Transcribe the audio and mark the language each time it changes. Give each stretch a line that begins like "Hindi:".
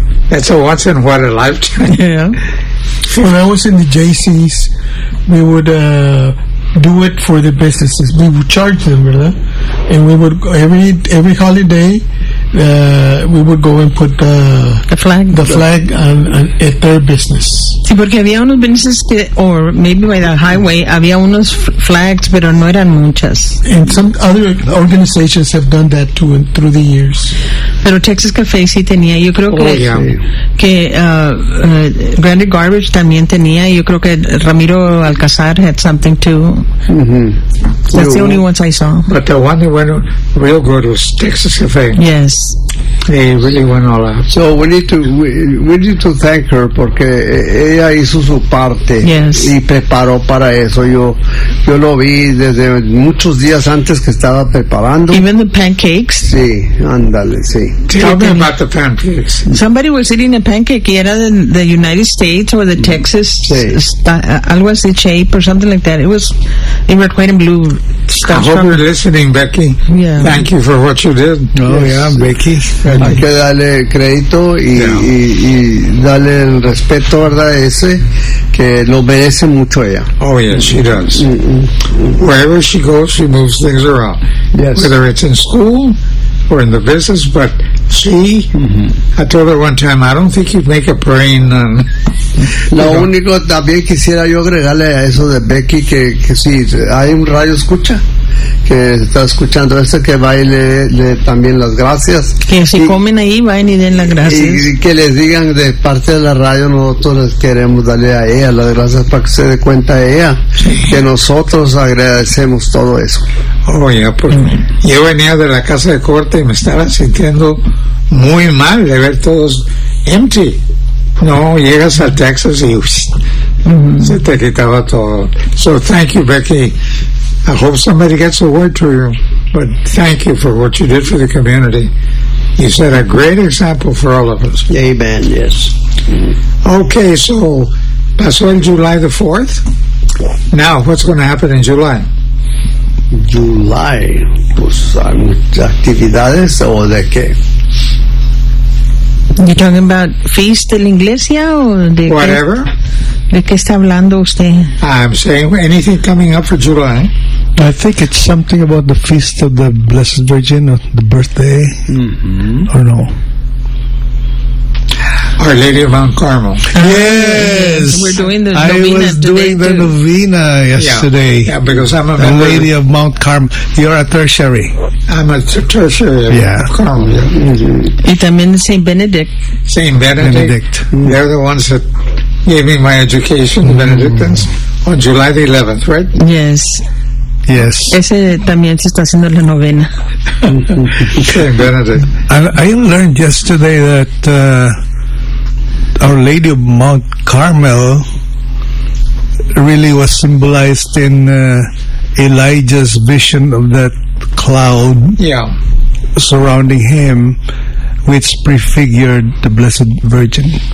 English: That's a once in what a lifetime. Yeah. When I was in the JCs, we would do it for the businesses. We would charge them, ¿verdad? And we would every holiday we would go and put the flag on at their business.
Spanish: Sí, porque había unos businesses que,
English: or maybe by the highway,
Spanish: había unos flags, pero no eran muchas.
English: And some other organizations have done that too and through the years.
Spanish: Pero Texas Cafe sí tenía, yo creo que Granite Garbage también tenía, yo creo que Ramiro Alcazar
English: had something too. Mm-hmm. That's the only ones I saw. But the one that went real good was Texas Cafe. Yes. They really went all out. So we need to thank her,
Spanish: porque ella hizo su parte.
English: Yes.
Spanish: Y preparó para eso. Yo lo vi desde muchos días antes que estaba preparando.
English: Even the pancakes.
Spanish: Sí, ándale, sí.
English: Tell me about the pancakes. Somebody was eating a pancake, y era the United States or the Texas,
Spanish: algo así,
English: shape or something like that. It was in red, white, and blue. You're listening, Becky. Yeah. Thank you for what you did. Becky.
Spanish: Hay que darle crédito y darle el respeto, ¿verdad? Ese que lo merece mucho ella.
English: Oh, yes, she does. Mm-hmm. Wherever she goes, she moves things around. Yes. Whether it's in school or in the business, but she, mm-hmm. I told her one time, I don't think you'd make a brain.
Spanish: Único también quisiera yo agregarle a eso de Becky, que si hay un radio escucha, que está escuchando esto, que va y le también las gracias. Que si comen ahí, vayan y den las gracias. Y que les digan de parte de la radio, nosotros les queremos darle a ella las gracias para que se dé cuenta a ella, que nosotros agradecemos todo eso. Oh, ya, pues, yo venía de la casa de corte y me estaba sintiendo muy mal de ver todos empty. No, llegas a Texas y se te quitaba todo.
English: So, thank you, Becky. I hope somebody gets a word to you, but thank you for what you did for the community. You set a great example for all of us. Amen, yes. Mm-hmm. Okay, so that's on July the 4th. Now, what's going to happen in July?
Spanish: July, pues hay muchas actividades, ¿o de qué?
English: You're talking about feast
Spanish: de la iglesia
English: or de whatever?
Spanish: ¿De qué está hablando usted?
English: I'm saying anything coming up for July. I think it's something about the feast of the Blessed Virgin, or the birthday, mm-hmm. or no? Our Lady of Mount Carmel. Yes! We're doing the novena today. I was doing the novena yesterday. Yeah, because I'm a member. The Lady of Mount Carmel. You're a tertiary. I'm a tertiary of Carmel.
Spanish: Y también Saint Benedict.
English: Saint Benedict. Mm. They're the ones that gave me my education, the Benedictines, on July the 11th, right? Yes. Yes.
Spanish: Ese también se está haciendo la novena.
English: Saint Benedict. I learned yesterday that Our Lady of Mount Carmel really was symbolized in Elijah's vision of that cloud surrounding him, which prefigured the Blessed Virgin.